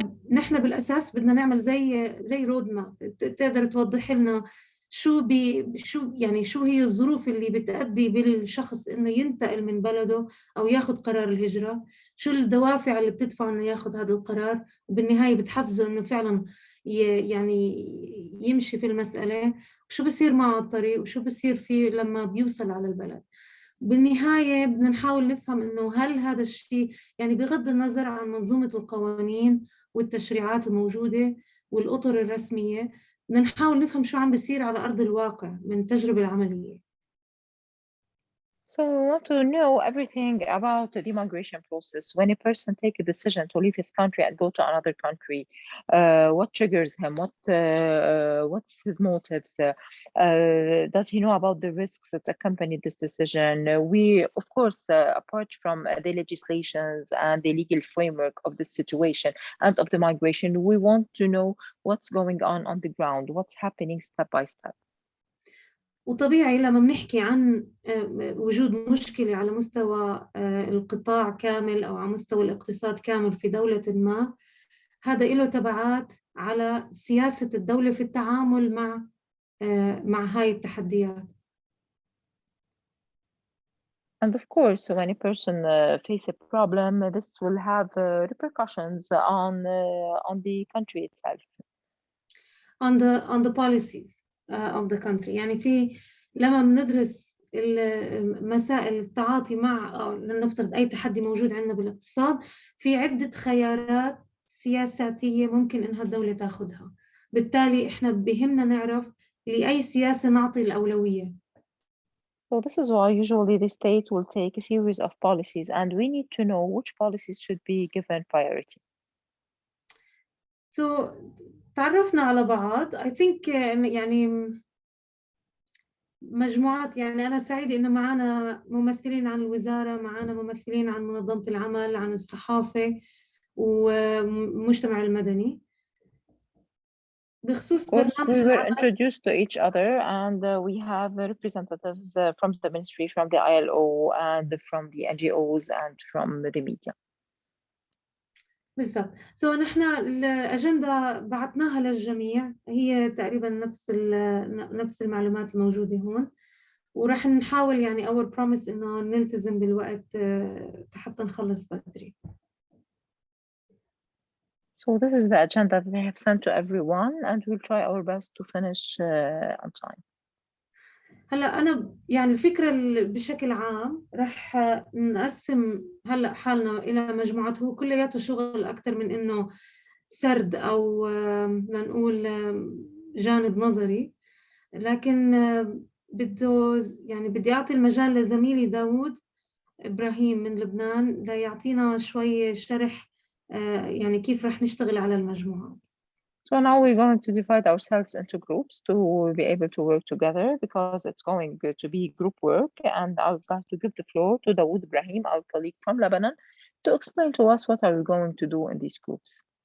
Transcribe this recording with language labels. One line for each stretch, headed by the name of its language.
Arabic: نحن بالاساس بدنا نعمل زي رود ماب تقدر توضح لنا شو هي الظروف اللي بتؤدي بالشخص انه ينتقل من بلده او ياخذ قرار الهجرة، شو الدوافع اللي بتدفعه انه ياخذ هذا القرار، وبالنهاية بتحفزه انه فعلا يعني يمشي في المسألة، وشو بصير معه على الطريق وشو بصير فيه لما بيوصل على البلد. بالنهاية بدنا نحاول نفهم إنه هل هذا الشيء يعني بغض النظر عن منظومة القوانين والتشريعات الموجودة والأطر الرسمية، بدنا نحاول نفهم شو عم بيصير على أرض الواقع من التجربة العملية.
English: So we want to know everything about the migration process. When a person takes a decision to leave his country and go to another country, what triggers him? What's his motives? Does he know about the risks that accompany this decision? We, of course, apart from the legislations and the legal framework of the situation and of the migration, we want to know what's going on the ground, what's happening step by step.
Arabic: وطبيعي لما بنحكي عن وجود مشكلة على مستوى القطاع كامل أو على مستوى الاقتصاد كامل في دولة ما، هذا له تبعات على سياسة الدولة في التعامل مع هاي التحديات.
English: And of course, when a person faces a problem, this will have repercussions on the country itself. On the policies of the country.
Arabic: يعني لما بندرس مسائل التعاطي مع أو لنفترض أي تحدي موجود عندنا بالاقتصاد، في عدة خيارات سياساتية ممكن إنها الدولة تاخدها. بالتالي إحنا بهمنا نعرف لأي سياسة نعطي الأولوية.
English: So this is why usually the state will take a series of policies, and we need to know which policies should be given priority.
Arabic: So تعرفنا على بعض.
English: I think
Arabic: يعني مجموعات، يعني أنا سعيدة إنه معنا ممثلين عن الوزارة، معنا ممثلين عن منظمة العمل، عن الصحافة والمجتمع المدني. بخصوص
English: برنامج we were introduced to each other and we have representatives from the ministry, from the ILO and from the NGOs and from the media.
Arabic: بالضبط. نحن الأجندة بعثناها للجميع، هي تقريبا نفس المعلومات الموجودة هون، ورح نحاول يعني
English: our promise
Arabic: إنه نلتزم بالوقت حتى نخلص بدري.
English: So this is the agenda that we have sent to everyone and we'll try our best to finish on time.
Arabic: هلا أنا يعني الفكرة بشكل عام رح نقسم هلا حالنا إلى مجموعات، هو كلياته شغل أكثر من إنه سرد أو بدنا نقول جانب نظري، لكن بدي أعطي المجال لزميلي داود إبراهيم من لبنان ليعطينا شوي شرح يعني كيف رح نشتغل على المجموعة.
English: So now we're going to divide ourselves into groups to be able to work together because it's going to be group work, and I would like to give the floor to Dawood Ibrahim, our colleague from Lebanon, to explain to us what are we going to do in these groups.